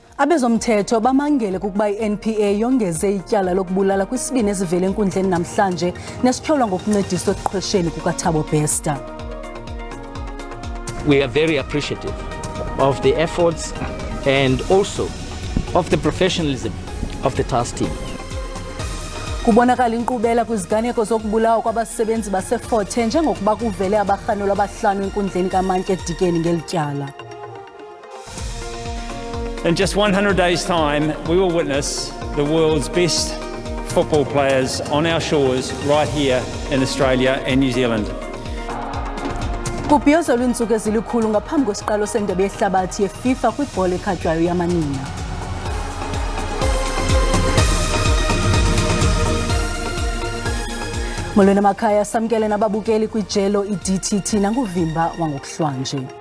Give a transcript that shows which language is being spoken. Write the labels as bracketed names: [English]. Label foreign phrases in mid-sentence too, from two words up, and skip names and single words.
[Xhosa] Abezomthetho bamangele kukuba i-NPA yongeze ityala lokubulala kwisibini ezivele enkundleni namhlanje nesityholwa ngokuncediswa ekuqhwesheni kukaThabo Bester. [English] We are very appreciative of the efforts and also of the professionalism of the task team. [Xhosa] Kubonakala inkqubela kwiziganeko zokubulawa kwabasebenzi baseFort Hare njengokuba kuvele abarhanelwa abahlanu enkundleni kaMantye Dikeni ngeli tyala. [English] In just 100 days' time, we will witness the world's best football players on our shores right here in Australia and New Zealand. [Xhosa] Kubhiyozelwa iintsuku ezilikhulu ngaphambi kwesiqalo seNdebe yeHlabathi yeFIFA kwibhola ekhatywayo yamanina. Molweni emakhaya, samkele nababukeli kwijelo iDTT nanguvimba wangokuhlwanje.